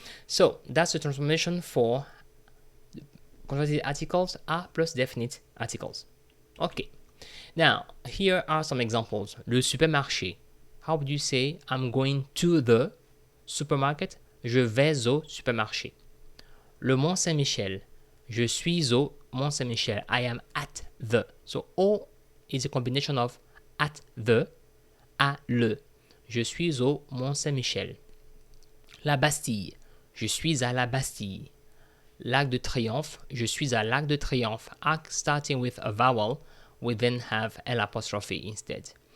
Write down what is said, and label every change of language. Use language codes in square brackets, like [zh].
[en] So, that's the transformation for contracted articles, a plus definite articles. Okay. Now, here are some examples. Le supermarché. How would you say, I'm going to the supermarket? [fr] Je vais au supermarché. Le Mont Saint-Michel. Je suis au Mont Saint-Michel. [en] I am at the. So, O is a combination of at the, à le. [fr] Je suis au Mont Saint-Michel. La Bastille. Je suis à la Bastille. L'Arc de Triomphe. Je suis à l'Arc de Triomphe. [en] Arc starting with a vowel, we then have L apostrophe instead.